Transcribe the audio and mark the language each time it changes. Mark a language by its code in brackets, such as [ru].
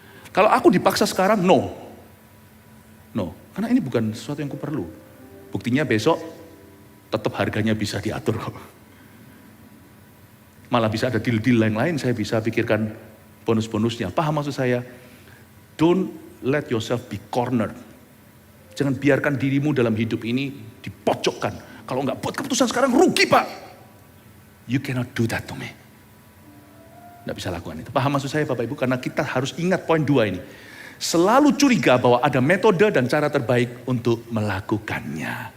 [id] Kalau aku dipaksa sekarang, no. Karena ini bukan sesuatu yang ku perlu. Buktinya besok tetap harganya bisa diatur kok. Malah bisa ada deal-deal yang lain, saya bisa pikirkan bonus-bonusnya. Paham maksud saya? [en] Don't let yourself be cornered. [id] Jangan biarkan dirimu dalam hidup ini dipojokkan. Kalau nggak buat keputusan sekarang rugi Pak. [en] You cannot do that to me. [id] Nggak bisa lakukan itu. Paham maksud saya Bapak Ibu? Karena kita harus ingat poin 2 ini. Selalu curiga bahwa ada metode dan cara terbaik untuk melakukannya.